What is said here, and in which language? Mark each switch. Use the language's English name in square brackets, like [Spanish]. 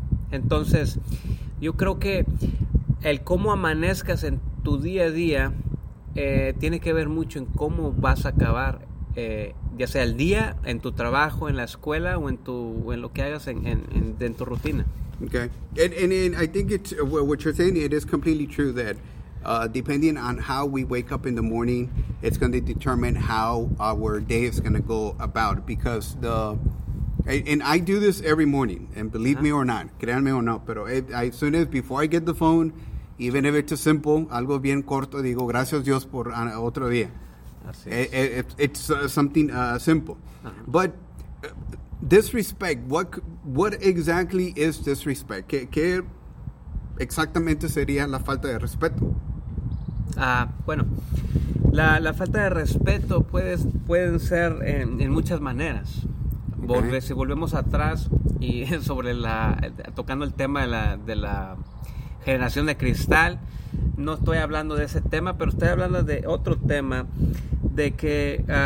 [Spanish] Entonces, yo creo que el cómo amanezcas en tu día a día tiene que ver mucho en cómo vas a acabar, ya sea el día, en tu trabajo, en la escuela, o en lo que hagas en tu rutina. [English] Okay. And I think it's what you're saying, it is completely true that depending on how we wake up in the morning, it's going to determine how our day is going to go about. Because and I do this every morning, and believe me or not, [Spanish] créanme o no, pero [English] as soon as before I get the phone, even if it's a simple, [Spanish] algo bien corto, digo, gracias Dios por otro día. [English] It's something simple. Uh-huh. But disrespect, what exactly is disrespect? [Spanish] ¿Qué exactamente sería la falta de respeto? Bueno, la falta de respeto pueden ser en muchas maneras. Okay. Si volvemos atrás y sobre tocando el tema de la generación de cristal, no estoy hablando de ese tema, pero estoy hablando de otro tema, de que